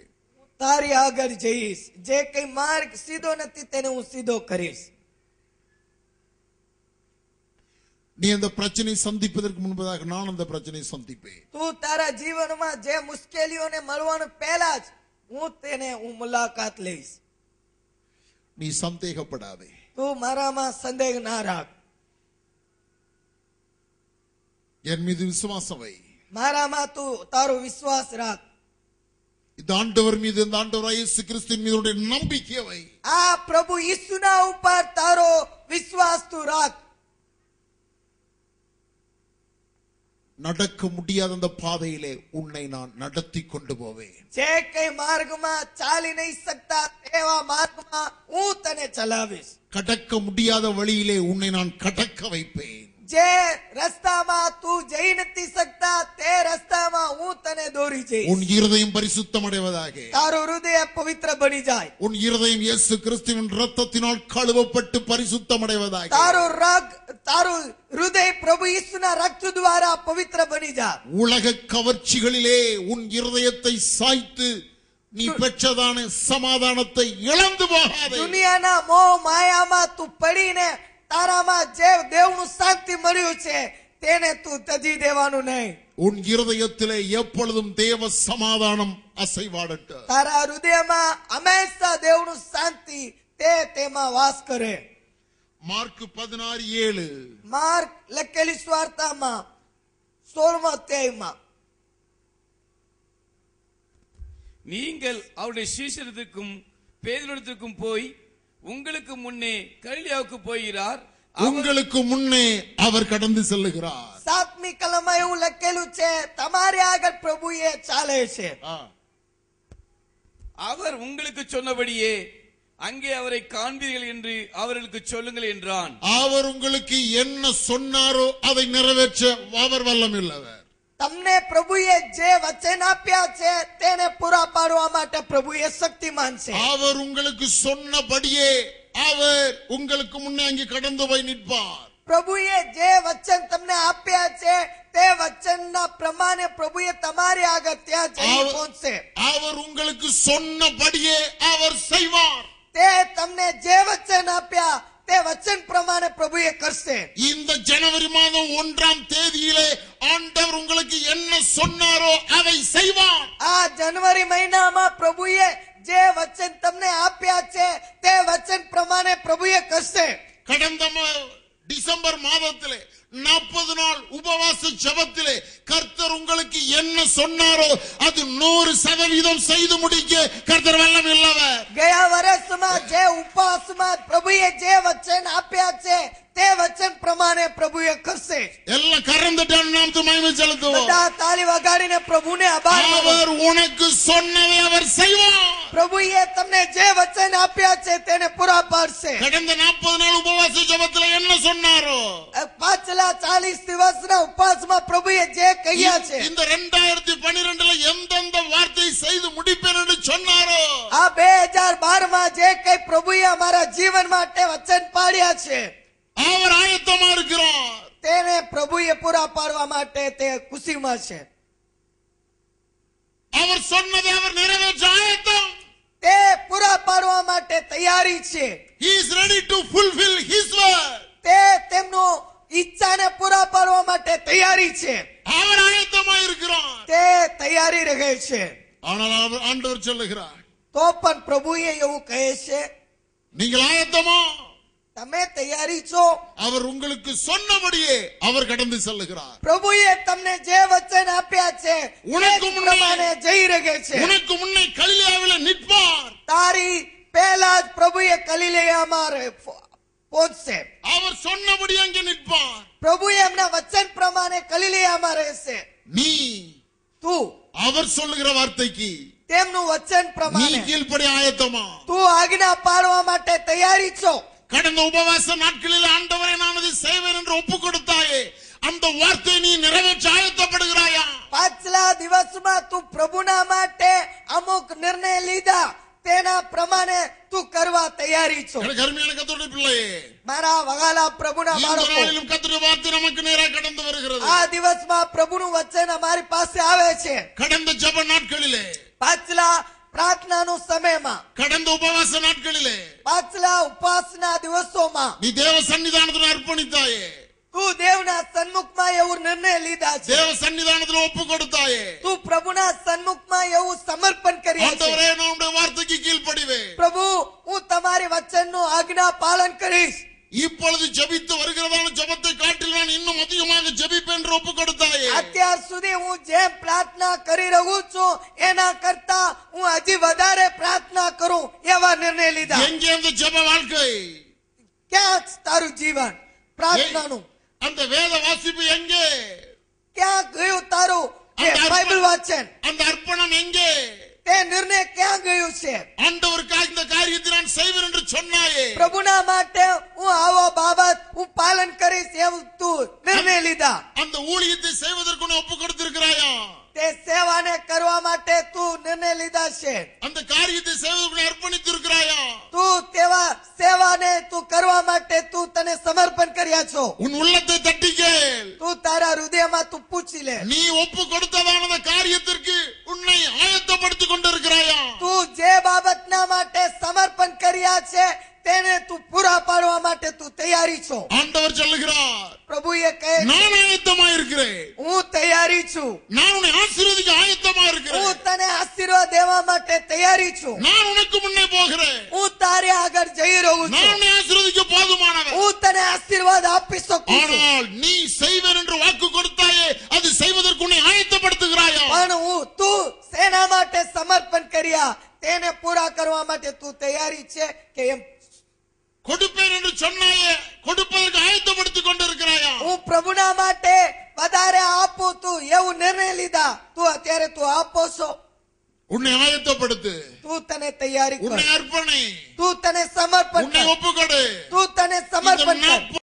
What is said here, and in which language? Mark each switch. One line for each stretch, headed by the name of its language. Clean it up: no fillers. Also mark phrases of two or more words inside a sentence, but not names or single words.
Gujarati: તારી આગળ જઈશ, જે કઈ માર્ગ સીધો નથી તેને હું સીધો કરીશ.
Tamil: நீ அந்த பிரச்சனை சந்திப்பதற்கு முன்பதாக நான் அந்த பிரச்சனை சந்திப்பேன்.
Gujarati: તું તારા જીવનમાં જે મુશ્કેલીઓને મળવાનું પહેલા જ હું મુલાકાત લઈશ.
Tamil: நீ சந்தேகப்படாதே.
Gujarati: તું મારામાં સંદેહ ના રાખ.
Tamil: என் மீது விசுவாசம் வை.
Gujarati: મારામાં તું તારો વિશ્વાસ રાખ.
Tamil: இந்த ஆண்டவர் மீது, இந்த ஆண்டவர் இயேசு கிறிஸ்துவின் மீது உன்னுடைய நம்பிக்கை வை.
Gujarati: આ પ્રભુ ઈસુના ઉપર તારો વિશ્વાસ તું રાખ.
Tamil: நடக்க முடியாத அந்த பாதையிலே உன்னை நான் நடத்தி கொண்டு போவேன்.
Gujarati: જે કઈ માર્ગમાં ચાલી નહીં શકતા તેવા માર્ગમાં હું તને ચલાવીશ.
Tamil: கடக்க முடியாத வழியிலே உன்னை நான் கடக்க வைப்பேன்.
Gujarati: જે રસ્તામાં તું જઈ નથી શકતા તે રસ્તામાં હું તને દોરી જઈશ.
Tamil: உன் இருதயம் பரிசுத்தம் அடைவதாக.
Gujarati: તારું હૃદય પવિત્ર બની જાય.
Tamil: உன் இருதயம் இயேசு கிறிஸ்துவின் இரத்தத்தினால் கழுவப்பட்டு பரிசுத்தம் அடைவதாக.
Gujarati: તારું હૃદય પ્રભુ ઈસુના રક્ત દ્વારા પવિત્ર બની જાય.
Tamil: உலக கவர்ச்சிகளிலே உன் இருதயத்தை சாய்த்து நீ பெற்றதான சமாதானத்தை இழந்து போகாதே.
Gujarati: દુનિયાના મોહ માયામાં તું પડીને તારામાં જે દેવનું શાંતિ મળ્યું છે તેને તું તજી દેવાનું નહીં.
Tamil: உன் இருதயத்திலே எப்பொழுதும் தேவ சமாதானம் அசைவாடட்டும்.
Gujarati: તારા હૃદયમાં હંમેશા દેવનું શાંતિ તેમાં વાસ કરે.
Tamil: மார்க் 16:7.
Gujarati: માર્ક લખેલી સ્વાર્તામાં 16મા અધ્યાયમાં
Tamil: நீங்கள் அவருடைய சீஷரிடத்துக்கும் பேதுருவிடத்துக்கும் போய் உங்களுக்கு முன்னே கலிலேயாவுக்கு போகிறார். உங்களுக்கு முன்னே அவர் கடந்து செல்லுகிறார்.
Gujarati: 7મી કલમમાં એવું લખેલું છે તમારી આગળ પ્રભુ એ ચાલે છે.
Tamil: அவர் உங்களுக்கு சொன்னபடியே அங்கே அவரை காண்பீர்கள் என்று அவர்களுக்கு சொல்லுங்கள் என்றான். அவர் உங்களுக்கு என்ன சொன்னாரோ அதை நிறைவேற்ற அவர் வல்லமையுள்ளவர்.
Gujarati: તમને પ્રભુએ જે વચન આપ્યા છે તેને પૂરા પાડવા માટે પ્રભુ એ શક્તિમાન છે.
Tamil: அவர் உங்களுக்கு சொன்னபடியே அவர் உங்களுக்கு முன்னே அங்கே கடந்து போய் நிற்பார்.
Gujarati: પ્રભુએ જે વચન તમને આપ્યા છે તે વચનના પ્રમાણે પ્રભુએ તમારી આગળ ત્યાં જઈ પહોંચશે.
Tamil: அவர் உங்களுக்கு சொன்னபடியே அவர் செய்வார்.
Gujarati: તે તમને જે વચન આપ્યા તે વચન પ્રમાણે પ્રભુએ કરશે.
Tamil: இந்த ஜனவரி மாதம் 1ஆம் தேதியிலே ஆண்டவர் உங்களுக்கு என்ன சொன்னாரோ அதை செய்வார்.
Gujarati: આ જાન્યુઆરી મહિનામાં પ્રભુએ જે વચન તમને આપ્યા છે તે વચન પ્રમાણે પ્રભુએ કરશે.
Tamil: கடந்த டிசம்பர் மாதத்திலே 40 நாள் உபவாச ஜெபத்திலே கர்த்தர் உங்களுக்கு என்ன சொன்னாரோ அது 100% செய்து முடிக்க கர்த்தர் வல்லமை உள்ளவர்.
Gujarati: ગયા વર્ષમાં જે ઉપવાસમાં પ્રભુએ જે વચન આપ્યા છે તે વચન પ્રમાણે પ્રભુએ કરશે.
Tamil: எல்லாம் கரந்தட்டான் நாமத்தை மகிமை செலுத்துவோம்.
Gujarati: બધા તાળી વગાડીને પ્રભુને આભાર માનો.
Tamil: அவர் உனக்கு சொன்னதை அவர் செய்வார்.
Gujarati: પ્રભુએ તમને જે વચન આપ્યા છે તેને પૂરા પાડશે.
Tamil: கடந்த 40 நாள் உபவாச ஜெபத்திலே என்ன சொன்னாரோ
Gujarati: પાછલા 40 દિવસના ઉપવાસમાં પ્રભુએ જે કહ્યા છે
Tamil: இந்த 2012ல எந்தெந்த வார்த்தை செய்து முடிப்பேன் என்று சொன்னாரோ
Gujarati: આ 2012 માં જે કઈ પ્રભુએ અમારા જીવન માટે વચન પાડ્યા છે
Tamil: அவர் ஆயத்தமா இருக்கிறார்.
Gujarati: તેને પ્રભુએ પૂરા પાડવા માટે તે ખુશીમાં છે.
Tamil: அவர் சொன்னதை அவர் நிறைவேற்ற ஆயத்தம்.
Gujarati: તે પૂરા પાડવા માટે તૈયારી છે.
English: He is ready to fulfill his word.
Gujarati: તે તેમનો ઈચ્છાને પૂરા પાડવા માટે તૈયારી છે.
Tamil: அவர் ஆயத்தமா இருக்கிறார்.
Gujarati: તે તૈયારી રહે છે.
Tamil: ஆனால் ஆண்டவர் சொல்லுகிறார்
Gujarati: તો પણ પ્રભુએ એવું કહે છે
Tamil: நீங்கள் ஆயத்தமா?
Gujarati: તમે તૈયારી છો?
Tamil: அவர் உங்களுக்கு சொன்னபடியே அவர் கடந்து செல்லுகிறார்.
Gujarati: પ્રભુએ તમને જે વચન આપ્યા છે
Tamil: உனக்கு
Gujarati: તે પ્રમાણે જઈ રહે છે.
Tamil: உனக்கு முன்னே கலிலேயாவிலே நிற்பார்.
Gujarati: તારી પહેલા જ પ્રભુએ ગલિલેયામાં પહોંચશે.
Tamil: அவர் சொன்னபடி அங்கே நிற்பார்.
Gujarati: પ્રભુએ એમના વચન પ્રમાણે ગલિલેયામાં રહેશે.
Tamil: நீ
Gujarati: તું
Tamil: அவர் சொல்லுகிற வார்த்தைக்கு
Gujarati: તેમનું વચન
Tamil: நீ
Gujarati: પ્રમાણે
Tamil: கீழ்ப்படி ஆயத்தமா?
Gujarati: તું આજ્ઞા પાળવા માટે તૈયારી છો?
Tamil: கடந்த உபவாச நாட்களில் ஆண்டவரை நான் அதை செய்வேன் என்று ஒப்பு கொடுத்தாயே அந்த வார்த்தை நீ நிறைவேற்ற ஆயத்தப்படுகிறாயா?
Gujarati: પાછલા દિવસમાં તું પ્રભુના માટે અમુક નિર્ણય લીધા તેના પ્રમાણે તું કરવા તૈયારી છો?
Tamil: எனக்கு அருமையான கர்த்தருடைய பிள்ளையே,
Gujarati: મારા વગાલા પ્રભુના
Tamil: இந்த
Gujarati: બાળકો,
Tamil: நாளிலும் கர்த்தருடைய வார்த்தை நமக்கு நேராக கடந்து வருகிறது.
Gujarati: આ દિવસમાં પ્રભુનું વચન અમારી પાસે આવે છે.
Tamil: கடந்த ஜெப நாட்களிலே,
Gujarati: પાછલા પ્રાર્થનાનો સમયમાં,
Tamil: கடந்த உபவாச நாட்களிலே
Gujarati: પાછલા ઉપવાસના દિવસોમાં
Tamil: நீ தேவ சன்னிதானத்தில் அர்ப்பணித்தாயே,
Gujarati: તું દેવના સન્મુખમાં એવું નિર્ણય લીધા છે.
Tamil: தேவ சன்னிதானத்தில் ஒப்பு கொடுத்தாயே,
Gujarati: તું પ્રભુના સન્મુખમાં એવું સમર્પણ કર્યા છે.
Tamil: ஆண்டவரே நான் உம்முடைய வார்த்தைக்கு கீழ்ப்படிவேன்.
Gujarati: પ્રભુ હું તમારી વચનનું આજ્ઞા પાલન કરીશ.
Tamil: இப்பொழுது ஜெபித்து வருகிறதான ஜெபத்தை காட்டில் நான் இன்னும் அதிகமாக ஜெபிப்பேன் என்று ஒப்பு கொடுத்தாயே.
Gujarati: અત્યાર સુધી હું જેમ પ્રાર્થના કરી રહ્યો છું એના કરતા હું હજી વધારે પ્રાર્થના કરું એવા નિર્ણય લીધા.
Tamil: எங்கே அந்த ஜெப வாழ்க்கை?
Gujarati: ક્યાં તારું જીવન પ્રાર્થનાનું?
Tamil: அந்த வேத வாசிப்பு எங்கே?
Gujarati: ક્યાં ગયું તારું બાઇબલ વાંચન?
Tamil: அந்த அர்ப்பணம் எங்கே?
Gujarati: તે નિર્ણય ક્યાં ગયું છે?
Tamil: ஆண்டவருக்காக இந்த காரியத்தை நான் செய்வேன் என்று சொன்னாயே.
Gujarati: પ્રભુના માટે હું આવો બાબત હું પાલન કરીશ એવું તું નિર્ણય લીધા.
Tamil: அந்த ஊழியத்தை செய்வதற்கு உன்னை ஒப்பு கொடுத்திருக்கிறாயா?
Gujarati: તે સેવાને કરવા માટે તું નિર્ણય લીધા છે.
Tamil: அந்த காரியத்தை செய்வதற்கு உன்னை அர்ப்பணித்திருக்கிறாயா?
Gujarati: તું તેવા સેવાને તું કરવા માટે તું તને સમર્પણ કર્યા છો.
Tamil: உன் உள்ளத்தை தட்டி கேள்.
Gujarati: તું તારા હૃદયમાં તું પૂછી લે.
Tamil: நீ ஒப்பு கொடுத்ததான அந்த காரியத்திற்கு உன்னை ஆயத்தப்படுத்திக் கொண்டிருக்கிறாயா?
Gujarati: તું જે બાબતના માટે સમર્પણ કર્યા છે તેને તું પૂરા પાડવા માટે તું તૈયારી છો.
Tamil: ஆண்டவர் சொல்லுகிறார்
Gujarati: પ્રભુએ કહે
Tamil: நான் ஆயத்தமா இருக்கிறேன்.
Gujarati: હું તૈયારી છું.
Tamil: நான் உன்னை ஆசீர்வதிக்க ஆயத்தமா இருக்கிறேன்.
Gujarati: હું તને આશીર્વાદ દેવા માટે તૈયારી છું.
Tamil: நான் உனக்கு முன்னே போகிறேன்.
Gujarati: હું તારે આગળ જઈ રહ્યો
Tamil: நான்
Gujarati: છું.
Tamil: உன்னை ஆசீர்வதிக்க போதுமானவன்.
Gujarati: હું તને આશીર્વાદ આપી શકું છું.
Tamil: ஆனால் நீ செய்வேன் என்று வாக்கு கொடுத்தாயே அது செய்வதற்கு உன்னை ஆயத்தப்படுத்துகிறாயா?
Gujarati: પણ તું શેના માટે સમર્પણ કર્યા તેને પૂરા કરવા માટે તું તૈયારી છે કે એમ?
Tamil: கொடுப்பேன் என்று சொன்னாயே கொடுப்பதற்கு ஆயத்தப்படுத்திக் கொண்டிருக்கிறாயா?
Gujarati: હું પ્રભુના માટે વધારે આપું તું એવું નિર્ણય લીધા તું અત્યારે તું આપો છો?
Tamil: உன்னை ஆயத்தப்படுத்து.
Gujarati: તું તને તૈયારી કર.
Tamil: உன்னை அர்ப்பணி.
Gujarati: તું તને સમર્પણ
Tamil: உன்னை
Gujarati: કર.
Tamil: ஒப்புக்கொடு.
Gujarati: તું તને સમર્પણ કર.